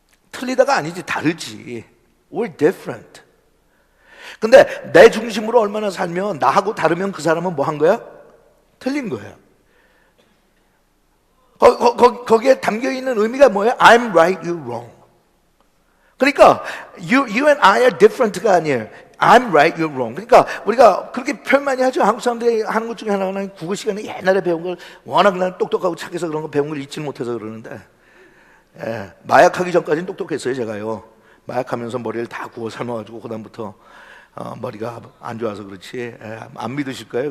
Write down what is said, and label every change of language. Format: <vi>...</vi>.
<ko>틀리다가 아니지, 다르지.</ko> <en>We're different.</en> <ko>근데 내 중심으로 얼마나 살면, 나하고 다르면 그 사람은 뭐 한 거야? 틀린 거야. 거기에 담겨있는 의미가 뭐예요?</ko> <en>I'm right, you're wrong.</en> <ko>그러니까</ko> <en>you and I are different가</en> <ko>아니에요.</ko> <en>I'm right, you're wrong.</en> <ko>그러니까 우리가 그렇게 표현 많이 하죠. 한국 사람들이 하는 것 중에 하나는 국어 시간에 옛날에 배운 걸 워낙 난 똑똑하고 착해서 그런 거 배운 걸 잊지 못해서 그러는데, 마약하기 전까지는 똑똑했어요, 제가요. 마약하면서 머리를 다 구워 삶아가지고 그다음부터 머리가 안 좋아서 그렇지, 안 믿으실 거예요.</ko>